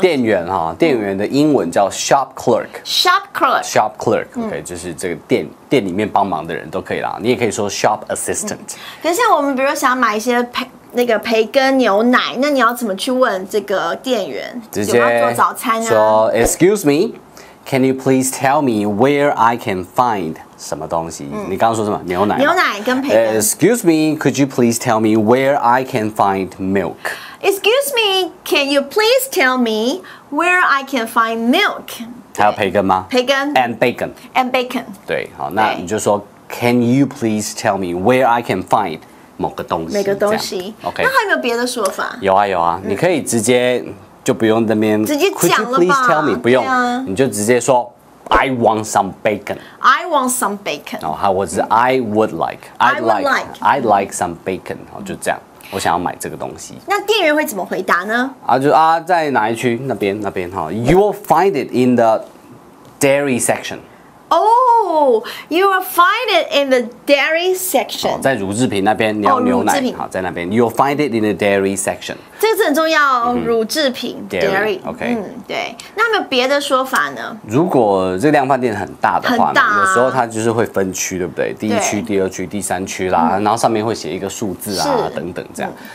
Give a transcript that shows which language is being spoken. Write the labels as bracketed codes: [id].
[zh] 店员哈，店员的英文叫 shop clerk，shop clerk，OK，就是这个店里面帮忙的人都可以啦，你也可以说 shop assistant。可是像我们比如想买一些培根牛奶，那你要怎么去问这个店员？直接做早餐啊？ [en] 说 Excuse me。Can you please tell me where I can find [zh] 什么东西？你刚刚说什么？牛奶。牛奶跟培根。 [en] Excuse me, could you please tell me where I can find milk? Excuse me, can you please tell me where I can find milk? [zh] 还有培根吗？培根。 [en] And bacon. And bacon. [zh] 对，好，那你就说 [en] Can you please tell me where I can find [zh] 某个东西？每个东西。OK。 那还有没有别的说法？有啊有啊，你可以直接。就不用那边直接讲了吧 [en] Could you please tell me？ [zh] 不用，你就直接说 [en] I want some bacon。 I want some bacon。 [zh] 哦，或者是 [en] I would like。I'd like some bacon。 [zh] 好，就这样，我想要买这个东西。那店员会怎么回答呢？在哪一区？那边哈。 [en] You will find it in the dairy section。Oh, you will find it in the dairy section。 [zh] 在乳制品那边，你要牛奶，好，在那边。 [en] You will find it in the dairy section。 [zh] 这个很重要，乳制品 [en] dairy。OK。 [zh] 对。那有没有别的说法呢？如果这个量贩店很大的话呢，有时候它就是会分区，对不对？第一区、第二区、第三区啦，然后上面会写一个数字啊，等等这样。